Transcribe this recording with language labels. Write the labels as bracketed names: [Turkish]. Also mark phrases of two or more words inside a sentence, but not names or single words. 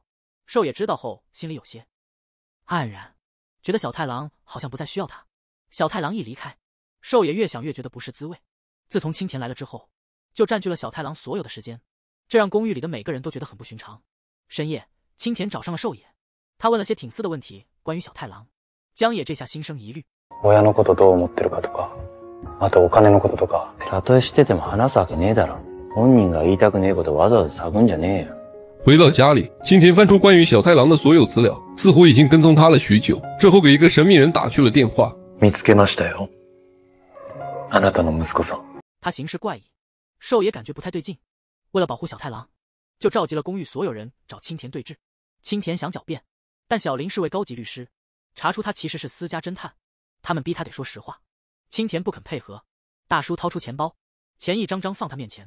[Chinese] 寿野知道后心里有些黯然，觉得小太郎好像不再需要他。小太郎一离开，寿野越想越觉得不是滋味。自从青田来了之后，就占据了小太郎所有的时间，这让公寓里的每个人都觉得很不寻常。深夜，青田找上了寿野，他问了些挺私的问题，关于小太郎。江野这下心生疑虑， [Japanese] 親のことどう思ってるかとか、あとお金のこととか。たとえ知ってても話すわけねえだろ。本人が言いたくねえことわざわざ探んじゃねえよ。 [Chinese] 回到家里，青田翻出关于小太郎的所有资料，似乎已经跟踪他了许久。之后给一个神秘人打去了电话。 [Japanese] 見つけましたよ。あなたの息子さん。 [Chinese] 他行事怪异，寿野感觉不太对劲，为了保护小太郎，就召集了公寓所有人找青田对峙。青田想狡辩，但小林是位高级律师，查出他其实是私家侦探，他们逼他得说实话。青田不肯配合，大叔掏出钱包，钱一张张放他面前。